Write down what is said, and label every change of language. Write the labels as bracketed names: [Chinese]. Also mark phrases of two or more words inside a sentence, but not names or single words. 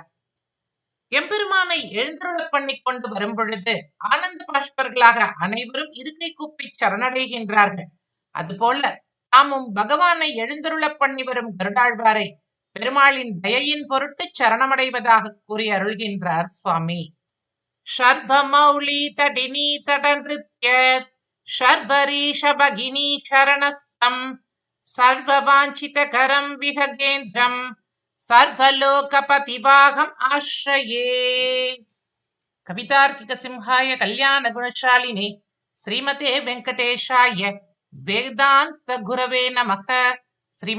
[Tamil] எம்பெருமானை எழுந்தருள பண்ணி கொண்டு வரும் பொழுது ஆனந்த பாஷ்பர்களாக அனைவரும் இருக்கை கூப்பி சரணடைகின்றார்கள். அதுபோல தாமும் பகவானை எழுந்தருள பண்ணி வரும் கருடாழ்வாரை பெருமாளின் தயையின் பொருட்டு சரணமடைவதாக கூறி அருள்கின்றார் சுவாமி. [Sanskrit] शर्वमौली तटिनी तटनृत्यत् शर्वरीश भगिनी शरणस्थम् सर्ववाञ्छितकरम् विहगेन्द्रम् सर्वलोकपतिवाहम् आश्रये. कवितार्किक सिंहाय कल्याण गुणशालिने श्रीमते वेंकटेशाय वेदांत गुरवे नमः.